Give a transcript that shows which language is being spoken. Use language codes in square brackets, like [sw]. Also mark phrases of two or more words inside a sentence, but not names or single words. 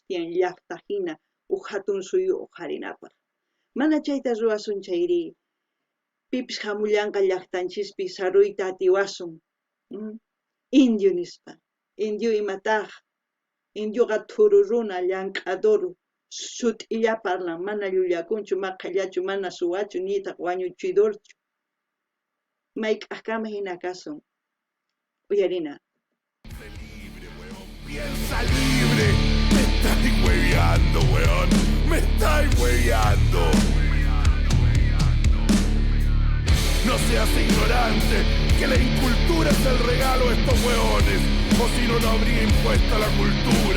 [qu] tiyan llaqta hina huk hatun suyu huqarinapaq mana chayta ruwasun chayri pipis hamullanqa llaqtanchispi saruyta atiwasun indio nispa indio imataq indioqa thururuna llank'ador sut'illa parlan mana llullakunchu maqallachu mana suwachu nitaq wañuchidorchu mayk'aq kama hina kasun uyarina [es] Piensa libre, me estáis hueveando, weón, me estáis hueveando. No seas ignorante, que la incultura es el regalo de estos hueones, o si no, no habría impuesto a la cultura.